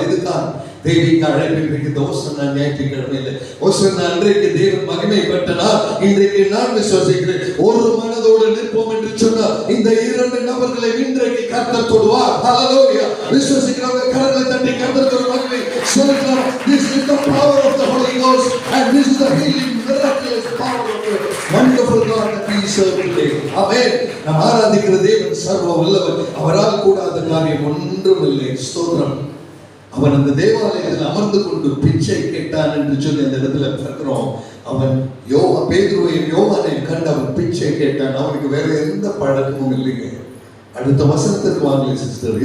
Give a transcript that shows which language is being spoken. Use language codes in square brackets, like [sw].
[ta] இதுதான் தெய்வீக அழைப்பிற்கு தோசன ஞாயிற்றுக்கிழமையில ஓசன அன்றைக்கு தேவன் மகிமைப்பட்டனார். இன்றைக்கு நான் விசுவாசிக்கிறேன், ஒரு மனதோடு நிற்போம் என்று சொன்னார். இந்த 2 நபர்களை இன்றைக்கு கர்த்தர் தொடுவார். ஹல்லேலூயா! விசுவாசிக்கிறவங்க கரங்களை தட்டி கர்த்தருக்கு ஒரு மகிமை செலுத்தலாம். [en] This is the power of the Holy Ghost and this is the healing miraculous power of the wonderful God that we serve today. Amen. [ta] நாம் ஆராதிக்கிற தேவன் சர்வ வல்லவர், அவரால் கூடாத காரியம் ஒன்றும் இல்லை. ஸ்தோத்திரம். அவன் அந்த தேவாலயத்தில் அமர்ந்து கொண்டு பிச்சை கேட்டான் என்று சொல்லி அந்த இடத்துல பார்க்கிறோம். அவன் பேதுருவையும் யோவானையும் கண்டு அவன் பிச்சை கேட்டான். அவனுக்கு வேற எந்த பழக்கமும் இல்லைங்க. அடுத்த வசனத்துக்கு வாங்க சிஸ்டர்.